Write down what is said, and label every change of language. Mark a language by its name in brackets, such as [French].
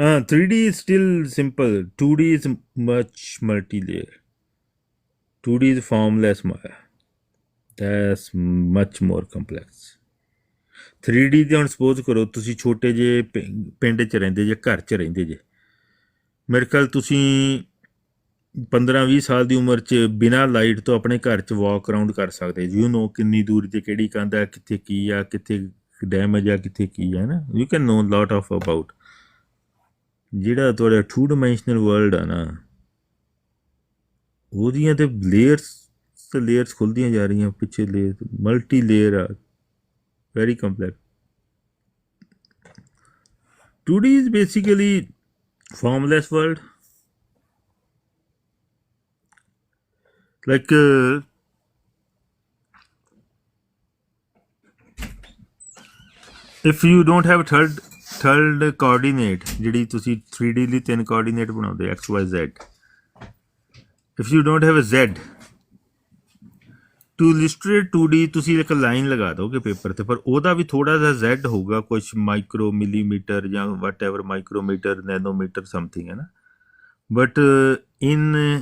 [English] 3D is still simple. 2D is much multi-layer. 2D is formless Maya. That's much more complex. [Punjabi] 3D ਦੇ ਹੁਣ suppose ਕਰੋ ਤੁਸੀਂ ਛੋਟੇ ਜਿਹੇ ਪਿੰਡ 'ਚ ਰਹਿੰਦੇ ਜੇ, ਘਰ 'ਚ ਰਹਿੰਦੇ ਜੇ। ਮੇਰੇ ਖਿਆਲ ਤੁਸੀਂ 15-20 ਸਾਲ ਦੀ ਉਮਰ 'ਚ ਬਿਨਾਂ ਲਾਈਟ ਤੋਂ ਆਪਣੇ ਘਰ 'ਚ [English] walk around [Punjabi] ਕਰ ਸਕਦੇ। ਯੂ ਨੋ ਕਿੰਨੀ ਦੂਰ 'ਤੇ ਕਿਹੜੀ ਕੰਧ ਆ, ਕਿੱਥੇ ਕੀ ਆ, ਕਿੱਥੇ ਡੈਮੇਜ ਆ, ਕਿੱਥੇ ਕੀ ਆ ਨਾ। [English] You can know lot of about. [Punjabi] ਜਿਹੜਾ ਤੁਹਾਡਾ 2 ਡਾਇਮੈਂਸ਼ਨਲ ਵਰਲਡ ਆ ਨਾ, ਉਹਦੀਆਂ ਤਾਂ ਲੇਅਰਸ ਖੁੱਲ੍ਹਦੀਆਂ ਜਾ ਰਹੀਆਂ, ਪਿੱਛੇ ਲੇਅਰ ਮਲਟੀ ਲੇਅਰ ਆ, [English] Very complex. 2D is basically formless world. Like if you don't have third coordinate, [Punjabi] ਜਿਹੜੀ ਤੁਸੀਂ 3D ਲਈ 3 coordinate ਬਣਾਉਂਦੇ X Y Z, [English] if you don't have a Z to illustrate 2D, [Punjabi] ਤੁਸੀਂ ਇੱਕ line ਲਗਾ ਦੋਗੇ paper 'ਤੇ, ਪਰ ਉਹਦਾ ਵੀ ਥੋੜ੍ਹਾ ਜਿਹਾ Z ਹੋਊਗਾ, ਕੁਛ ਮਾਈਕਰੋ ਮਿਲੀਮੀਟਰ ਜਾਂ ਵਟ ਐਵਰ, ਮਾਈਕਰੋਮੀਟਰ ਨੈਨੋਮੀਟਰ ਸਮਥਿੰਗ ਹੈ ਨਾ। But in